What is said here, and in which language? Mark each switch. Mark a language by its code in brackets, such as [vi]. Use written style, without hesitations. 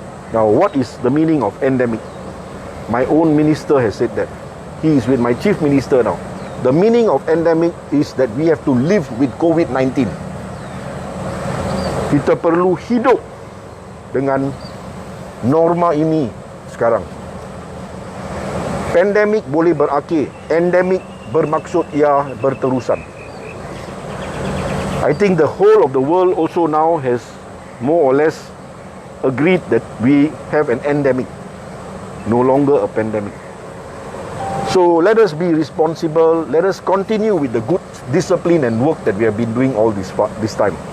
[en] Now, what is the meaning of endemic? My own minister has said that. He is with my chief minister now. The meaning of endemic is that we have to live with COVID-19. [ms] Kita perlu hidup dengan norma ini sekarang. Pandemik boleh berakhir. Endemic bermaksud ia berterusan. [en] I think the whole of the world also now has more or less agreed that we have an endemic, no longer a pandemic. So let us be responsible. Let us continue with the good discipline and work that we have been doing all this time.